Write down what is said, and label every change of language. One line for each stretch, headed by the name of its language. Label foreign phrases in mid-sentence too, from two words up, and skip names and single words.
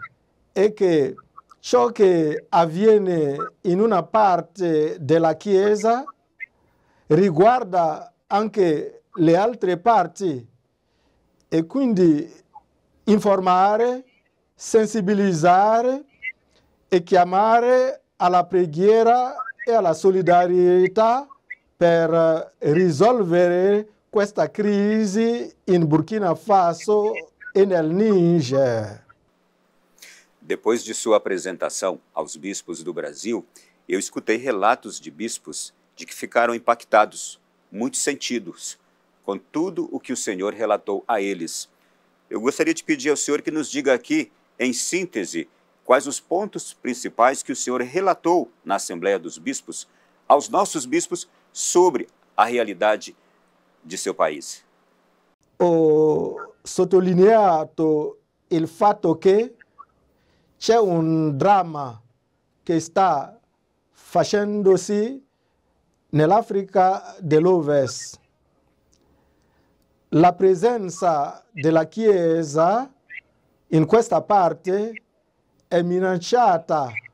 Italian: e che ciò che avviene in una parte della Chiesa riguarda anche le altre parti e quindi informare, sensibilizzare e chiamare alla preghiera e alla solidarietà per risolvere questa crisi in Burkina Faso e nel Níger.
Portuguese: Depois de sua apresentação aos bispos do Brasil, eu escutei relatos de bispos de que ficaram impactados, muito sentidos, com tudo o que o senhor relatou a eles. Eu gostaria de pedir ao senhor que nos diga aqui, em síntese, quais os pontos principais que o senhor relatou na Assembleia dos Bispos aos nossos bispos sobre a realidade de seu país.
Italian: Ho sottolineato il fatto che c'è un dramma che sta facendosi nell'Africa dell'Ovest. La presenza della Chiesa in questa parte è minacciata.